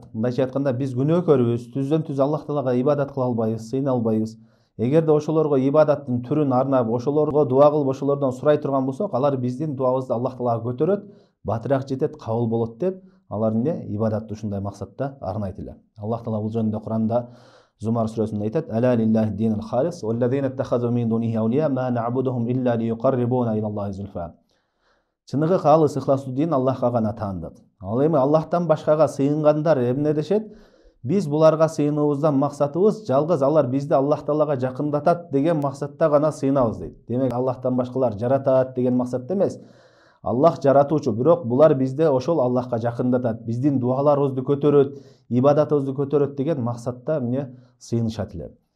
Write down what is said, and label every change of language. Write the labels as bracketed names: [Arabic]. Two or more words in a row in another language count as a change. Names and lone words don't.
[Kyrgyz] Мындайча айтканда биз күнөөкөрбүз, түздөн түз Аллах Таалага ибадат кыла албайбыз, сыйына албайбыз. Эгерде ошолорго ибадаттын түрүн арнап, ошолорго дуа кылып, ошолордон сурай турган болсок, алар биздин дуабызды Аллах Таалага көтөрөт, батыраак жетет, кабыл болот деп, алар ибадатты ушундай максатта арнайт эле. Аллах Таала бул жөнүндө Куранда Зумар сүрөсүндө айтат: [Arabic] "ألا لله الدين الخالص والذين اتخذوا من دونه أولياء ما نعبدهم إلا ليقربونا إلى الله زلفى." [Kyrgyz] Чыныгы калыс ихластуу дин Аллахка гана таандык. Ал эми Аллахтан башкага сыйынгандар эмне дешет? Биз буларга сыйынуубуздан максатыбыз жалгыз алар бизди Аллах Таалага жакындатат деген максатта гана сыйынабыз дейт. Демек Аллахтан башкалар жаратат деген максатта эмес. Аллах жаратуучу, бирок булар бизди ошол Аллахка жакындатат, биздин дуаларыбызды көтөрөт, ибадатыбызды көтөрөт деген максатта эмне сыйынышат эле.